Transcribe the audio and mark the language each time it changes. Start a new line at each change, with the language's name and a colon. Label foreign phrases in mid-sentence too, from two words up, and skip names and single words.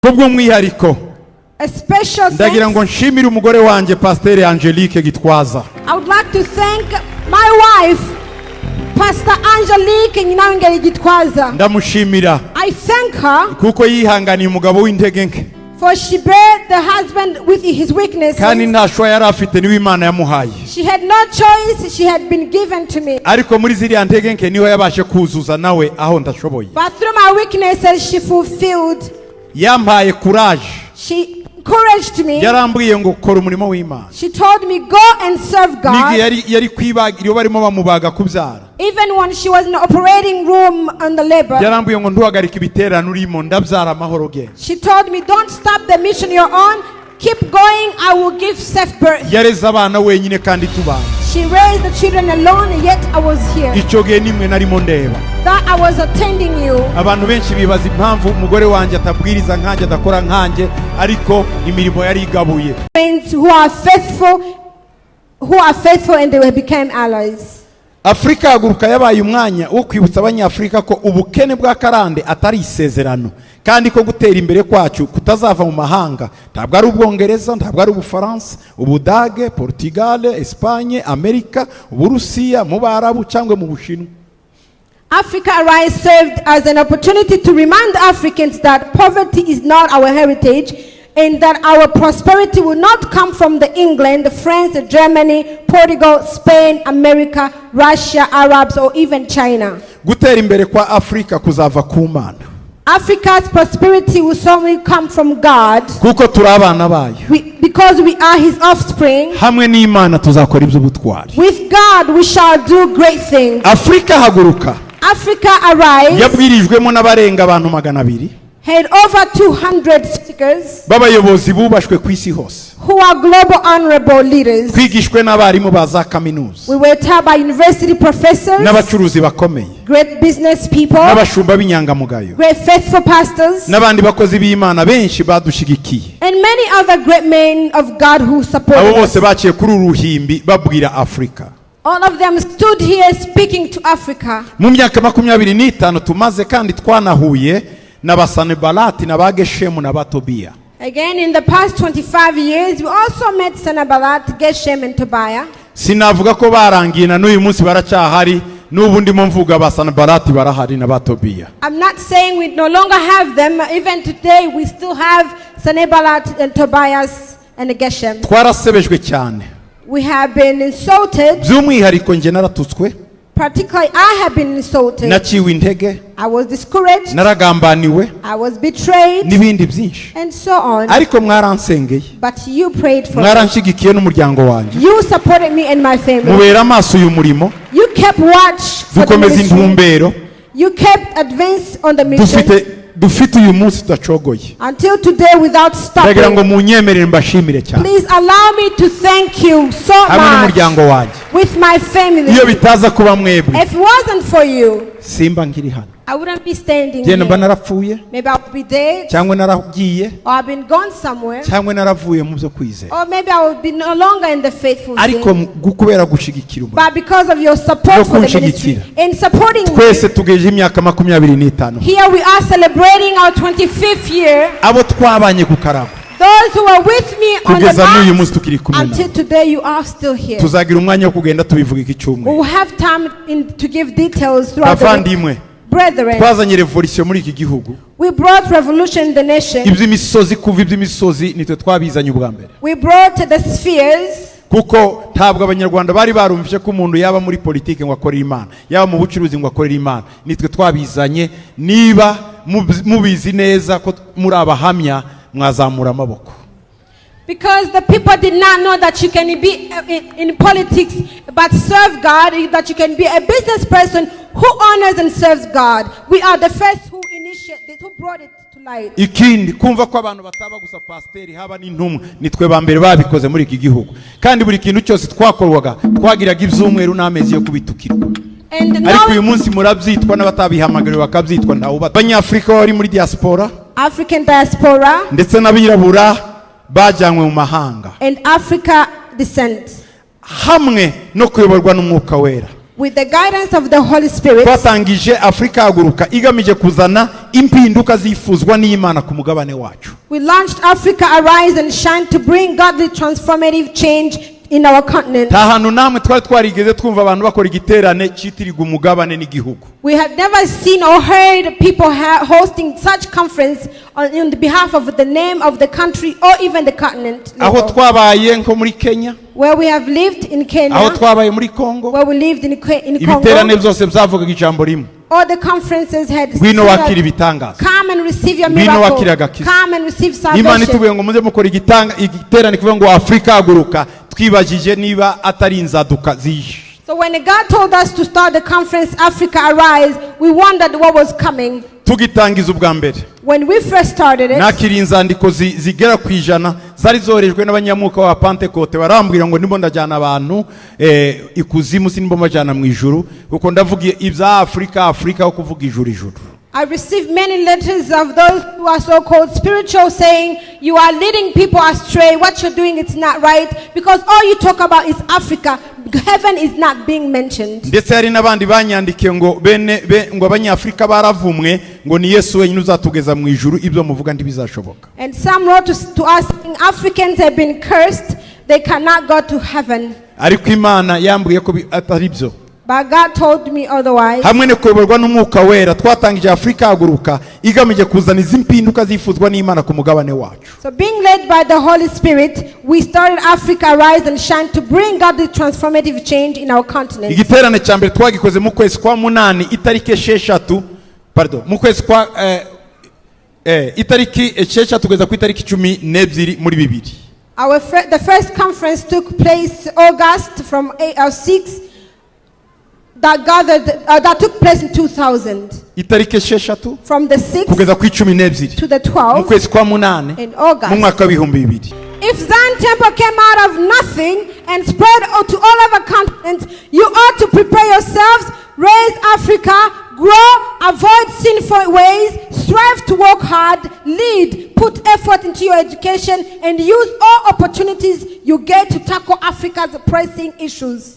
English: A special
Kinyarwanda: ndagira ngo nshimire umugore wanje Pasteur Angelique Gitwaza.
English: I would like to thank my wife, Pastor Angelique Gitwaza.
Kinyarwanda: Ndamushimira.
English: I thank her
Kinyarwanda: kuko yihanganiye umugabo w'intege nke.
English: For she bear the husband with his weaknesses.
Kinyarwanda: Kandi ntashwa yari afite niwe Imana yamuhaye.
English: She had no choice, she had been given to me.
Kinyarwanda: Ariko muri ziriya ntege nke niho yabashe kuzuza nawe aho ndashoboye.
English: But through my weaknesses she fulfilled.
Kinyarwanda: Yampaye courage.
English: She encouraged me.
Kinyarwanda: Yarambwiye ngo kora umurimo w'Imana.
English: She told me go and serve God.
Kinyarwanda: Nigi yari kwibagira barimo bamubaga kubyara.
English: Even when she was in the operating room on the labor.
Kinyarwanda: Yarambwiye ngo ntuhagarike ibiterano urimo ndabyara amahoro ge.
English: She told me don't stop the mission you're on. Keep going, I will give safe birth.
Kinyarwanda: Yareze abana wenyine kandi tubana.
English: She raised the children alone, yet I was here.
Kinyarwanda: Icyo gihe nimwe narimo ndeba.
English: That I was attending you.
Kinyarwanda: Abantu benshi bibaza impamvu umugore wanje atabwiriza nkanje adakora nkanje ariko imirimo yari igabuye.
English: Friends who are faithful and they became allies.
Kinyarwanda: Africa Haguruka yabaye umwanya wo kwibutsa abanyafrika ko ubukene bwa karande atari isezerano kandi ko gutera imbere kwacu kutazava mu mahanga. Ntabwo ari Ubwongereza, ntabwo ari Ubufaransa, Ubudage, Portugal, Espagne, Amerika, Uburusiya, mu Barabu cyangwa mu Bushinwa.
English: Africa Arise served as an opportunity to remind Africans that poverty is not our heritage and that our prosperity will not come from the England, France, Germany, Portugal, Spain, America, Russia, Arabs, or even China.
Kinyarwanda: Gutera imbere kwa Afrika kuzava ku Mana.
English: Africa's prosperity will solely come from God.
Kinyarwanda: Kuko turabana bayo.
English: Because we are his offspring.
Kinyarwanda: Hamwe n'Imana tuzakora iby'ubutwari.
English: With God we shall do great things.
Kinyarwanda: Africa Haguruka.
English: Africa Arise.
Kinyarwanda: Yabwirijwemo n'abarenga abantu 200.
English: Had over 200 speakers.
Kinyarwanda: Babayobozi bubashwe ku isi hose.
English: Who are global honorable leaders.
Kinyarwanda: Kwigishwe n'abarimu baza kaminuza.
English: We were taught by university professors.
Kinyarwanda: N'abacuruzi bakomeye.
English: Great business people.
Kinyarwanda: N'abashumba b'inyangamugayo.
English: Great faithful pastors.
Kinyarwanda: N'abandi bakozi b'Imana benshi badushigikiye.
English: And many other great men of God who supported us.
Kinyarwanda: Abo bose baciye kuri uruhimbi babwira Africa.
English: All of them stood here speaking to Africa.
Kinyarwanda: Mu myaka 25 tumaze kandi twanahuye n'abasanebalati n'abageshemu n'abatobiya.
English: Again, in the past 25 years, we also met Sanballat, Geshem, and Tobiah.
Kinyarwanda: Sinavuga ko barangiye na n'uyu munsi baracyahari n'ubu ndimo mvuga abasanebalati barahari n'abatobiya.
English: I'm not saying we no longer have them. Even today, we still have Sanballat and Tobias and Geshem.
Kinyarwanda: Twarasebejwe cyane.
English: We have been insulted.
Kinyarwanda: By'umwihariko nje naratutswe.
English: Particularly, I have been insulted.
Kinyarwanda: Naciwe intege.
English: I was discouraged.
Kinyarwanda: Naragambaniwe.
English: I was betrayed.
Kinyarwanda: N'ibindi byinshi.
English: And so on.
Kinyarwanda: Ariko mwaransengeye.
English: But you prayed for me.
Kinyarwanda: Mwaranshigikiye n'umuryango wanje.
English: You supported me and my family.
Kinyarwanda: Mubera amaso uyu murimo.
English: You kept watch for the
Kinyarwanda: Dukomeza intumbero.
English: You kept advance on the mission.
Kinyarwanda: Dufite uyu munsi tudacogoye.
English: Until today without stopping.
Kinyarwanda: Ndagira ngo munyemerere mbashimire cyane.
English: Please allow me to thank you so much.
Kinyarwanda: Hamwe n'umuryango wanje.
English: With my family.
Kinyarwanda: Iyo bitaza kuba mwebwe.
English: If it wasn't for you,
Kinyarwanda: simba nkiri hano.
English: I wouldn't be standing
Kinyarwanda: here. Mba narapfuye.
English: Maybe I would be dead.
Kinyarwanda: Cyangwa naragiye.
English: Or I've been gone somewhere.
Kinyarwanda: Cyangwa naravuye mu byo kwizera.
English: Or maybe I would be no longer in the faithful thing.
Kinyarwanda: Ariko gukubera gushigikira umurimo.
English: But because of your support for the ministry in supporting me.
Kinyarwanda: Twese tugeje imyaka 25.
English: Here we are celebrating our 25th year.
Kinyarwanda: Abo twabanye ku Karabo.
English: Those who are with me on the bus, until today you are still here.
Kinyarwanda: Tuzagira umwanya wo kugenda tubivuga iki cyumwe.
English: We will have time to give details throughout the week. Brethren,
Kinyarwanda: twazanye revolution muri iki gihugu.
English: We brought revolution in the nation.
Kinyarwanda: Iby'imisozi kuva iby'imisozi nitwe twabizanye ubwa mbere.
English: We brought the spheres.
Kinyarwanda: Kuko ntabwo abanyarwanda bari barumvise ko umuntu yaba muri politike ngo akorera Imana, yaba mu bucuruzi ngo akorera Imana. Nitwe twabizanye. Niba mubizi neza ko muri abahamya mwazamura amaboko.
English: Because the people did not know that you can be in politics but serve God, that you can be a business person who honors and serves God. We are the first who initiated, who brought it to light.
Kinyarwanda: Ikindi kumva ko abantu bataba gusa pasiteri haba n'intumwa nitwe bambere babikoze muri iki gihugu. Kandi buri kintu cyose twakorwaga twagiraga ibyumweru n'amezi yo kubitukirwa. Ariko uyu munsi murabyitwa n'abatabihamagariwe bakabyitwa ntawo Abanyafrika bari muri diaspora.
English: African diaspora.
Kinyarwanda: Ndetse n'abirabura bajyanywe mu mahanga.
English: And Africa descent.
Kinyarwanda: Hamwe no kuyoborwa n'umwuka wera.
English: with the guidance of the Holy Spirit,
Kinyarwanda: twatangije Africa Haguruka igamije kuzana impinduka zifuzwa n'Imana ku mugabane wacu.
English: We launched Africa Arise and Shine to bring godly transformative change in our continent.
Kinyarwanda: Nta hantu namwe twari twarigeze twumva abantu bakora igiterane cyitirirwa umugabane n'igihugu.
English: We had never seen or heard people hosting such conference on the behalf of the name of the country or even the continent.
Kinyarwanda: Aho twabaye nko muri Kenya,
English: where we have lived in Kenya,
Kinyarwanda: aho twabaye muri Congo,
English: where we lived in Congo,
Kinyarwanda: ibiterane byose byavugaga ijambo rimwe.
English: All the conferences had
Kinyarwanda: Ngwino wakira ibitangaza.
English: Come and receive your
Kinyarwanda: Ngwino
English: miracle.
Kinyarwanda: wakira agakiza.
English: Come and receive salvation.
Kinyarwanda: Imana itubuye ngo muze mukora igiterane kivuga ngo Africa Haguruka, twibajije niba atari inzaduka zije.
English: So when God told us to start the conference Africa Arise, we wondered what was coming.
Kinyarwanda: Tugitangiza ubwa mbere,
English: when we first started it,
Kinyarwanda: nakiri inzandiko zigera ku 100 zari zorejwe n'abanyamuka wa Pentecote, barambwira ngo nimbo ndajyana abantu ikuzimu, sinimbo majana mu ijuru, kuko ndavuga ibya Africa ho kuvuga ijuru.
English: I received many letters of those who are so-called spiritual saying, you are leading people astray, what you're doing it's not right, because all you talk about is Africa, heaven is not being mentioned.
Kinyarwanda: Ndetse hari nabandi banyandikiye ngo ngo abanyafrika baravumwe ngo ni Yesu wenyine uzatugeza mu ijuru, ibyo muvuga ntibizashoboka.
English: And some wrote to us saying Africans have been cursed, they cannot go to heaven.
Kinyarwanda: Ariko Imana yambwiye ko atari byo.
English: But God told me otherwise.
Kinyarwanda: Hamwe ne kuyoborwa n'umwuka wera twatangije Africa Haguruka igamije kuzana izimpinduka zifuzwa n'Imana ku mugabane wacu.
English: So being led by the Holy Spirit, we started Africa Arise and Shine to bring God the transformative change in our continent.
Kinyarwanda: Igiterane cya mbere twagikoze mu kwezi kwa 8 itariki 6, mu kwezi kwa itariki 6 tugeza ku itariki 12 muri 2.
English: The first conference took place August from 6 that took place in 2000.
Kinyarwanda: Itariki 6
English: from the 6th
Kinyarwanda: kugeza ku 12
English: to the 12th
Kinyarwanda: mu kwezi kwa 8
English: in August.
Kinyarwanda: mu mwaka wa 2000.
English: If Zion Temple came out of nothing and spread to all over continents, you ought to prepare yourselves, raise Africa, grow, avoid sinful ways, strive to work hard, lead, put effort into your education, and use all opportunities you get to tackle Africa's pressing issues.